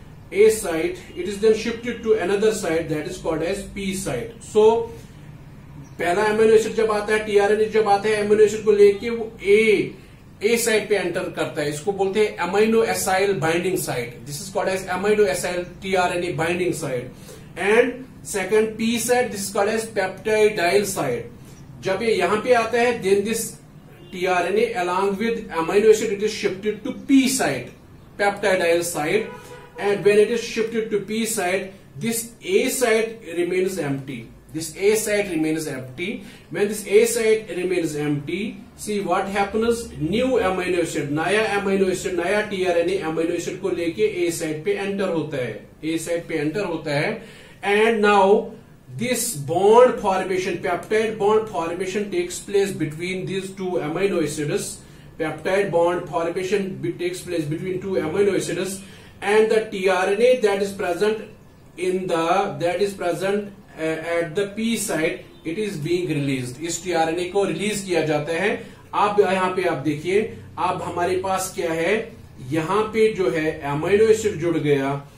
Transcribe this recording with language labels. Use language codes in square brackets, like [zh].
[en] It is then shifted to another site that is called as P site. [hi] So पहला amino acid जब आता है, tRNA जब आता है, एमिनो एसिड को लेके वो ए साइट पे एंटर करता है. इसको बोलते हैं [en] Amino acyl binding site. This is called as amino acyl tRNA binding site. And second P site, this is called as peptidyl site. [hi] जब ये यहां पे आता है, [en] Then this tRNA along with amino acid, it is shifted to P site, peptidyl site, and when it is shifted to P site, this A site remains empty. When this A site remains empty, see what happens? New amino acid, [hi] नया tRNA amino acid को लेके A site पे enter होता है, [en] and now this bond formation, peptide bond formation takes place between these two amino acids. Peptide bond formation takes place between two amino acids, and the tRNA that is present at the P site, it is being released. [hi] इस tRNA को release किया जाता है. आप यहाँ पे आप देखिए, अब हमारे पास क्या है, यहाँ पे जो है अमीनो एसिड जुड़ गया.